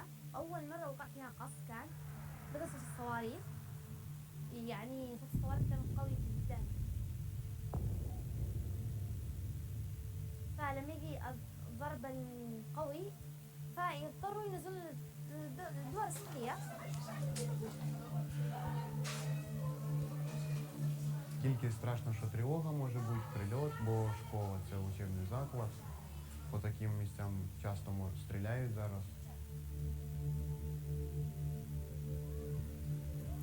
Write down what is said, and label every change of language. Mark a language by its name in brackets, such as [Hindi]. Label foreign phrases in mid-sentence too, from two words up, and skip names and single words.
[Arabic] أول مرة وقع فيها قصف كان بقصف الصواريخ. يعني صوت الصواريخ كان قوي جدا. فلما يجي الضرب القوي فيضطروا ينزلوا الدول السطحية. [Ukrainian] Тільки страшно, що тривога може бути, прильот, бо школа – це учебний заклад. По таким місцям часто стріляють зараз.